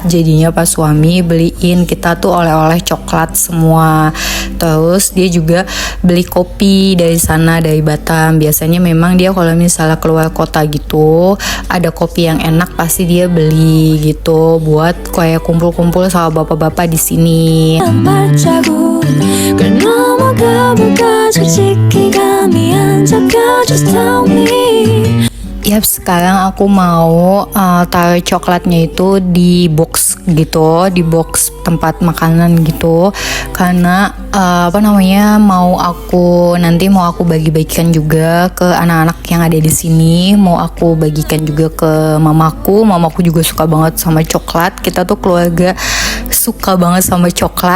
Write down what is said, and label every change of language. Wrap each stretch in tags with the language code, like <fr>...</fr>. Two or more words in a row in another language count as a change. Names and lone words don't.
<id>Jadinya Pak Suami beliin kita tuh oleh-oleh coklat semua. Terus dia juga beli kopi dari sana, dari Batam. Biasanya memang dia kalau misalnya keluar kota gitu, ada kopi yang enak pasti dia beli gitu buat kayak kumpul-kumpul sama bapak-bapak di sini.</id> <ko>걸 넘어가볼까 솔직히 감이 안 잡혀</ko> <en>just tell me.</en> <id>Yap, sekarang aku mau taruh coklatnya itu di box gitu, di box tempat makanan gitu, karena mau aku bagi-bagikan juga ke anak-anak yang ada di sini, mau aku bagikan juga ke mamaku juga suka banget sama coklat, kita tuh keluarga suka banget sama coklat.</id>